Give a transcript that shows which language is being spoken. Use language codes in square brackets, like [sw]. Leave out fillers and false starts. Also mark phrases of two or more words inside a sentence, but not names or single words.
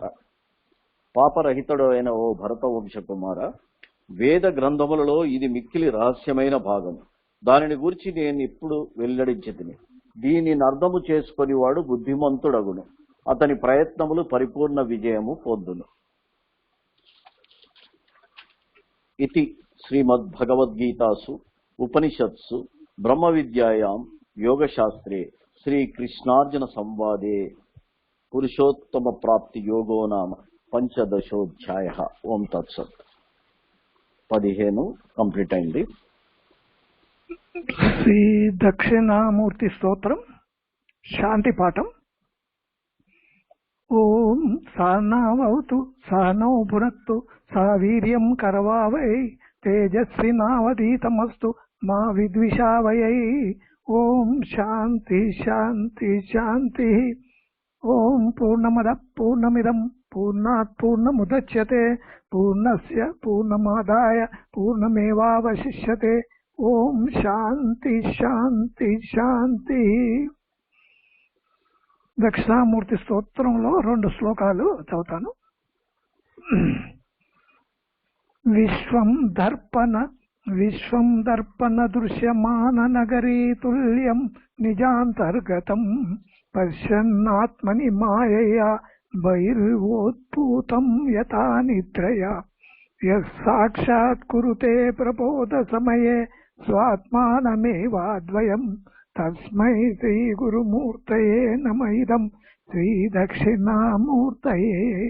[te] పాపరహితుడు అయిన ఓ భరత వంశకుమార, వేద గ్రంథములలో ఇది మిక్కిలి రహస్యమైన భాగం. దానిని గురించి నేను ఇప్పుడు వెల్లడించితిని. దీనిని అర్థము చేసుకొని వాడు బుద్ధిమంతుడగును. అతని ప్రయత్నములు పరిపూర్ణ విజయము పొందును. [sa] इति श्रीमद्भगवद्गीतासु उपनिषत्सु ब्रह्मविद्यायां योगशास्त्रे श्रीकृष्णार्जुन संवादे पुरुषोत्तम प्राप्ति योगो नाम पंचदशोऽध्यायः. ओम तत्सत्. [te] 15 కంప్లీట్ అయింది. శ్రీ దక్షిణామూర్తి స్తోత్రం శాంతి పాఠం. [sa] ఓం సహనావతు సహనౌ భునక్తు సహ వీర్యం కరవావై తేజస్వినావధీతమస్తు మా విద్విషావయై. ఓం శాంతి శాంతి శాంతి. ఓం పూర్ణమద పూర్ణమిదం పూర్ణాత్ పూర్ణముదచ్యతే పూర్ణస్య పూర్ణమాదాయ పూర్ణమేవావశిష్యతే. ఓం శాంతి శాంతి శాంతి. [te] దక్షిణామూర్తి స్తోత్రంలో 2 శ్లోకాలు చదువుతాను. [sa] విశ్వం దర్పణ దృశ్యమాన నగరీ తుల్యం నిజాంతర్గతం పశ్యన్నాత్మని మాయయా బహిర్వోత్పూతం యథా నిద్రయా యస్సాక్షాత్ కురుతే ప్రబోధ సమయే స్వాత్మానమేవాద్వయం తస్మై శ్రీ గురుమూర్తయే నమ ఇదం శ్రీ దక్షిణామూర్తయే.